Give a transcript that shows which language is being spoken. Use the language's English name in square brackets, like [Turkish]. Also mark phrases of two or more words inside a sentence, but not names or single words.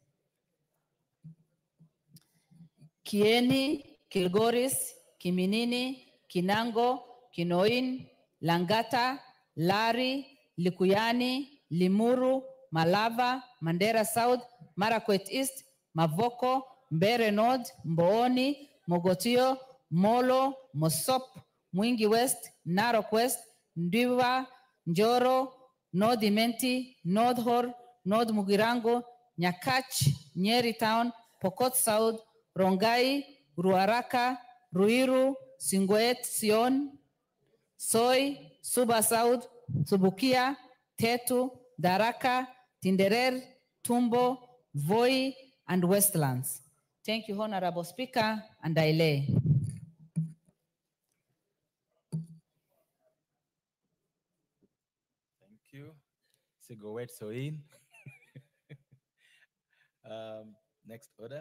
[English] Kieni, Kilgoris, Kiminini, Kinango, Kinoin, Langata, Lari, Likuyani, Limuru, Malava, Mandera South, Marakwet East, Mavoko, Mbere North, Mbooni, Mogotio, Molo, Mosop, Mwingi West, Narok West, Ndiwa, Njoro, North Imenti, North Hor, North Mugirango, Nyakach, Nyeri Town, Pokot South, Rongai, Ruaraka, Ruiru, Singoet, Sion, Soy, Suba South, Subukia, Tetu, Daraka, Tinderer, Tumbo, Voi, and Westlands. Thank you, Honorable Speaker, and I lay. Thank you. Sigowet Soin. Next order.